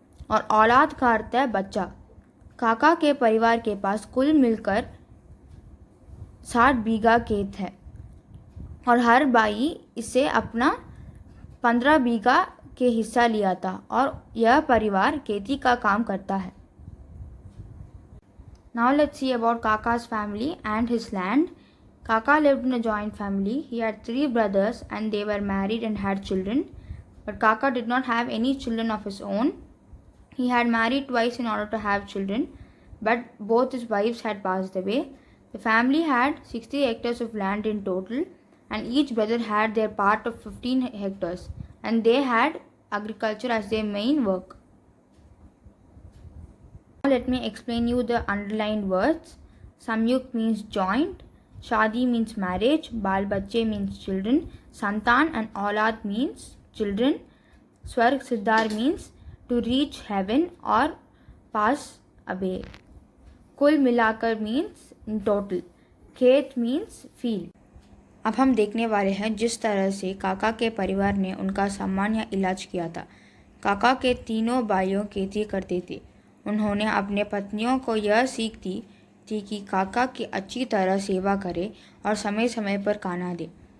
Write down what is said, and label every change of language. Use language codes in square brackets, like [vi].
[hi] और औलाद का अर्थ है बच्चा। काका के परिवार के पास कुल मिलकर 60 बीघा खेत है और हर भाई इससे अपना 15 बीघा के हिस्सा लिया था और यह परिवार खेती का काम करता है। [en] Now let's see about Kaka's family and his land. Kaka lived in a joint family. He had 3 brothers and they were married and had children. But Kaka did not have any children of his own. He had married twice in order to have children, but both his wives had passed away. The family had 60 hectares of land in total, and each brother had their part of 15 hectares, and they had agriculture as their main work. Now let me explain you the underlined words. Samyukt means joint, Shadi means marriage, Bal Bacche means children, Santan and Aulad means children, Swarg Siddhar means to reach heaven or pass away. कुल मिलाकर means in total. खेत means field. [hi] अब हम देखने वाले हैं जिस तरह से काका के परिवार ने उनका सम्मान या इलाज किया था। काका के तीनों भाइयों खेती करते थे। उन्होंने अपने पत्नियों को यह सीख दी थी कि काका की अच्छी तरह सेवा करे और समय समय पर खाना दे।